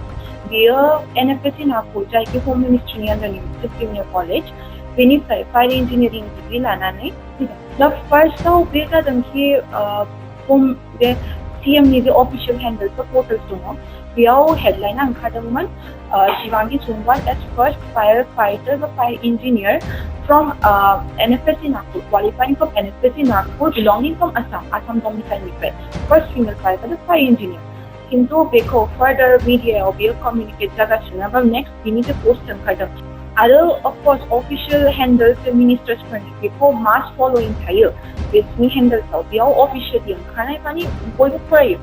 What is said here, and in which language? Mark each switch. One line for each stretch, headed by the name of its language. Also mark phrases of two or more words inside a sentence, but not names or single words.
Bodo: बेयो NFSC नागपुर जायखि होम मिनिस्ट्रिनि आन्डारनि मोनसे
English: premier college,
Bodo: बेनिफ्राय
English: fire engineering degree
Bodo: लानानै दा फार्स्टआव बे जादों कि बे CMनि जे
English: official handles portals
Bodo: दङ बेयाव हेडलाइना ओंखारदोंमोन शिवांगी सोनवाल
English: as first fire fighter
Bodo: बा
English: fire engineer from
Bodo: NFSC नागपुर,
English: qualifying from NFSC नागपुर, belonging from
Bodo: आसाम डोमिसाइलनिफ्राय
English: first female fighter fire engineer.
Bodo: किन्तु बेखौ
English: further media
Bodo: बेयो कम्युनिकेट जागासिनो बा नेक्स्ट बिनि जे पोस्ट ओंखारदों आरो
English: of course official handles ministers
Bodo: बेखौ
English: mass following
Bodo: थायो बिसोरनि हेन्डल्सआव, बेयाव अफिसियेलि ओंखारनाय माने बयबो फरायो।